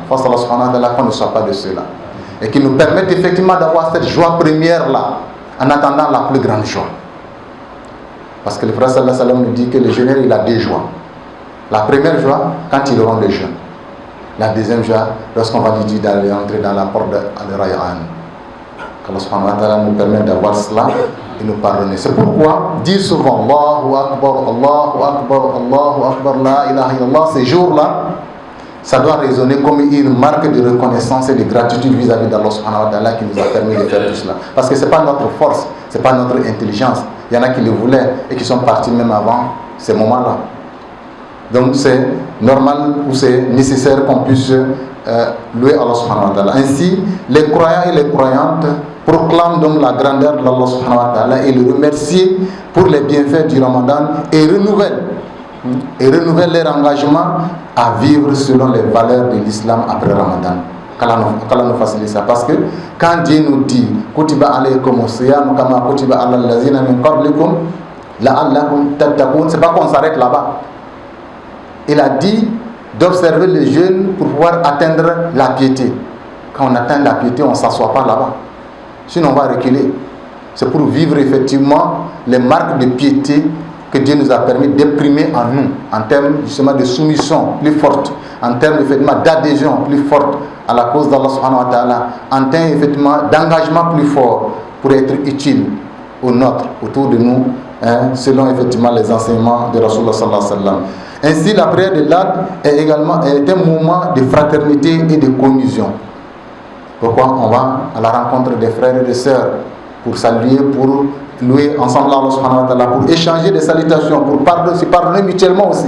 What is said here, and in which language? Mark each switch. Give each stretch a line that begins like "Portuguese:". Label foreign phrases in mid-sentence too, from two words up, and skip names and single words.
French: Face à Allah
Arabic: سبحانه وتعالى,
French: qu'on ne soit pas de cela. Et qui nous permettent effectivement d'avoir cette joie première-là, en attendant la plus grande joie. Parce que le prophète
Arabic: صلى الله عليه وسلم
French: nous dit que le jeûneur, il a deux joies. La première joie, quand il rend le jeûne. La deuxième joie, lorsqu'on va lui dire d'aller entrer dans la porte de Al-Rayyan. Allah
Arabic: سبحانه وتعالى
French: nous permet d'avoir cela et nous pardonner. C'est pourquoi dire souvent
Arabic: الله أكبر الله أكبر الله أكبر لا إله إلا الله,
French: ces jours-là, ça doit résonner comme une marque de reconnaissance et de gratitude vis-à-vis d'Allah
Arabic: سبحانه وتعالى
French: qui nous a permis de faire tout cela. Parce que ce n'est pas notre force, ce n'est pas notre intelligence. Il y en a qui le voulaient et qui sont partis même avant ces moments-là. Donc c'est normal ou c'est nécessaire qu'on puisse louer Allah
Arabic: سبحانه وتعالى.
French: Ainsi, les croyants et les croyantes proclament donc la grandeur de Allah
Arabic: سبحانه وتعالى
French: et le remercient pour les bienfaits du Ramadan et renouvellent leur engagement à vivre selon les valeurs de l'islam après Ramadan. Qu'Allah nous facilite ça. Parce que quand Dieu nous dit
Arabic: كتب عليكم الصيام كما كتب على الذين من قبلكم لعلكم تتقون,
French: c'est pas qu'on s'arrête là-bas. Il a dit d'observer les jeûnes pour pouvoir atteindre la piété. Quand on atteint la piété, on ne s'assoit pas là-bas. Sinon, on va reculer. C'est pour vivre effectivement les marques de piété que Dieu nous a permis d'imprimer en nous, en termes justement de soumission plus forte, en termes effectivement d'adhésion plus forte à la cause d'Allah
Arabic: سبحانه وتعالى,
French: en termes effectivement d'engagement plus fort pour être utile au nôtre, autour de nous, selon effectivement les enseignements de
Arabic: رسول الله صلى الله عليه وسلم.
French: Ainsi, la prière de l'Aïd est un moment de fraternité et de communion. Pourquoi on va à la rencontre des frères et des sœurs pour saluer, pour louer ensemble Allah
Arabic: سبحانه وتعالى,
French: pour échanger des salutations, pour se pardonner mutuellement aussi.